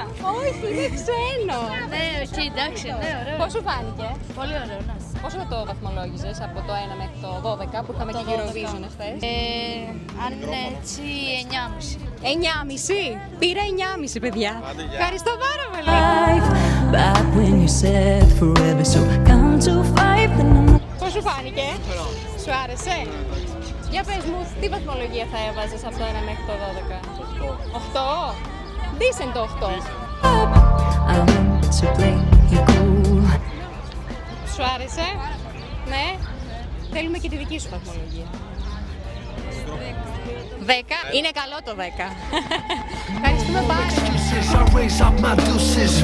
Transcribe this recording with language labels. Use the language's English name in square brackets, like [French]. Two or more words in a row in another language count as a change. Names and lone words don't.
[Greek] Όχι, είναι ξένο! Ναι, οκ, εντάξει, ναι, ωραίο. Πώς σου φάνηκε? Πολύ ωραίο, ναι. Πόσο το βαθμολόγησες από το 1 μέχρι το 12 που είχαμε και Eurovision χθες? Αν είναι έτσι, 9,5. 9,5! Πήρα 9,5 παιδιά! Άντε, γεια. Ευχαριστώ πάρα πολύ! [English] Back when you said forever, so count to 5, then I'm [Greek] Πώς σου φάνηκε? Σου άρεσε? Για πες μου, τι βαθμολογία θα έβαζες από το 1 μέχρι το 12? 8? Decent το 8. [English] I want to play it cool. [Greek] Σου άρεσε? Ναι. Θέλουμε και τη δική σου βαθμολογία. 10. Είναι καλό το 10. Ευχαριστούμε πάρα πολύ. [English] I raise up my deuces.